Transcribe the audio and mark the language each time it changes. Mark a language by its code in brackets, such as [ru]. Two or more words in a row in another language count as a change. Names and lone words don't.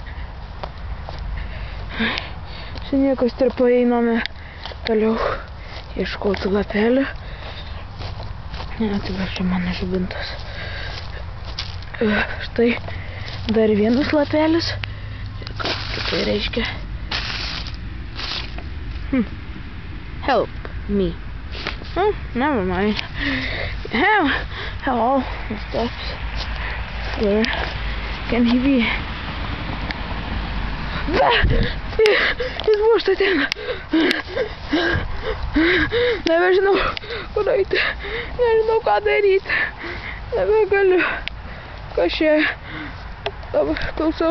[lt] Čia niekas tarp einame toliau ieškoti lapelių. Ne, tai va čia mano žibintas. Štai dar vienas lapelis. Kaip tai reiškia? [en] Help me. Oh, never mind. Hello, steps. Where can he be? [lt] Jis buvo štai ten. Nebežinau, kur eiti. Nežinau, ką daryti. Nebegaliu. Kas čia? Dabar klausau.